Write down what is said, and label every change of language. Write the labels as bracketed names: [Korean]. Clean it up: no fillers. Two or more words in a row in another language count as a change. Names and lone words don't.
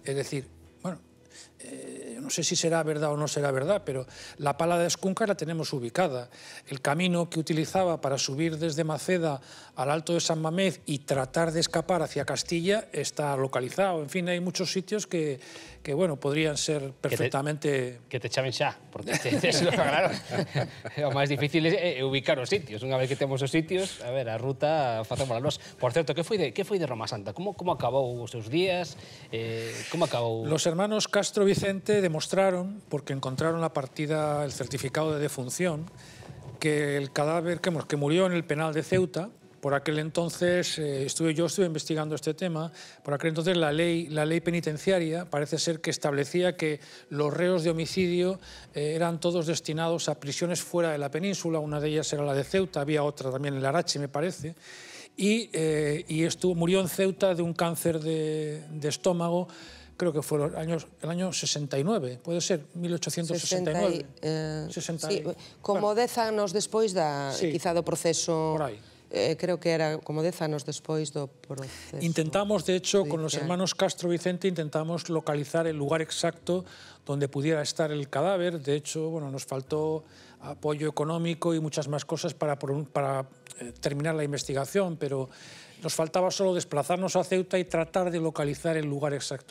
[Spanish] Es decir, bueno, no sé si será verdad o no será verdad, pero la Pala das Cuncas la tenemos ubicada. El camino que utilizaba para subir desde Maceda al Alto de San Mamés y tratar de escapar hacia Castilla está localizado. En fin, hay muchos sitios que bueno, podrían ser perfectamente... [Galician] Que te chaven xa, porque claro, o máis difícil é ubicar os sitios. Unha vez que temos os sitios, a ver, a ruta facémola nós. Por certo, que foi de Roma Santa? Como acabou os seus días? Como acabou? [Spanish] Los hermanos Castro Vicente demostraron, porque encontraron la partida, el certificado de defunción, que el cadáver que murió en el penal de Ceuta, por aquel entonces, estuve investigando este tema, por aquel entonces la ley penitenciaria parece ser que establecía que los reos de homicidio eran todos destinados a prisiones fuera de la península, una de ellas era la de Ceuta, había otra también en Larache, me parece, y murió en Ceuta de un cáncer de estómago, creo que fue el año 69, puede ser, 1869. Sí, [Galician] como 10 anos despois quizá do proceso... Por aí. Creo que era como 10 anos despois do proceso. [Spanish] Intentamos, de hecho, con los hermanos Castro Vicente, intentamos localizar el lugar exacto donde pudiera estar el cadáver. De hecho, bueno, nos faltó apoyo económico y muchas más cosas para terminar la investigación, pero nos faltaba solo desplazarnos a Ceuta y tratar de localizar el lugar exacto.